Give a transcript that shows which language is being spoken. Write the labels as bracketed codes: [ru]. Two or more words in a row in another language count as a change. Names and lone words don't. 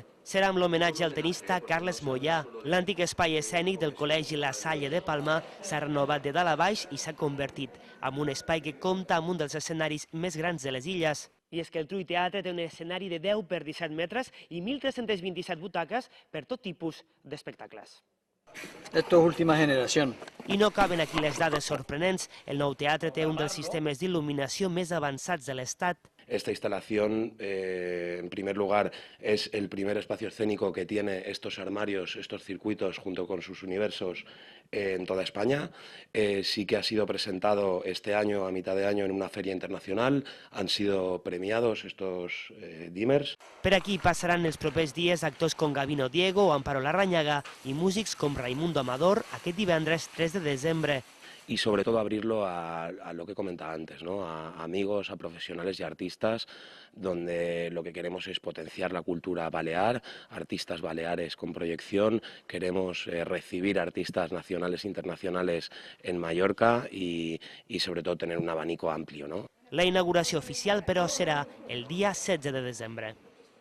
[ca] Serà amb l'homenatge al tenista Carles Moyà. L'antic espai escènic del Col·legi La Salle de Palma s'ha renovat de dalt a baix i s'ha convertit en un espai que compta amb un dels escenaris més grans de les illes. I és que el Trull Teatre té un escenari de 10 per 17 metres i 1.327 butaques per tot tipus d'espectacles. [es] Esto es última generación. [ca] I no caben aquí les dades sorprenents. El nou teatre té un dels sistemes d'il·luminació més avançats de l'Estat. [es] Esta instalación, en primer lugar, es el primer espacio escénico que tiene estos armarios, estos circuitos, junto con sus universos, en toda España. Sí que ha sido presentado este año, a mitad de año, en una feria internacional. Han sido premiados estos Dimmers. [ca] Per aquí passaran els propers dies actors com Gabino Diego o Amparo Larrañaga i músics com Raimundo Amador aquest divendres 3 de desembre. [es] Y sobre todo abrirlo a lo que comentaba antes, ¿no? A amigos, a profesionales y artistas, donde lo que queremos es potenciar la cultura balear, artistas baleares con proyección, queremos recibir artistas nacionales e internacionales en Mallorca y sobre todo tener un abanico amplio, ¿no? [ca] La inauguració oficial, però, serà el dia 16 de desembre.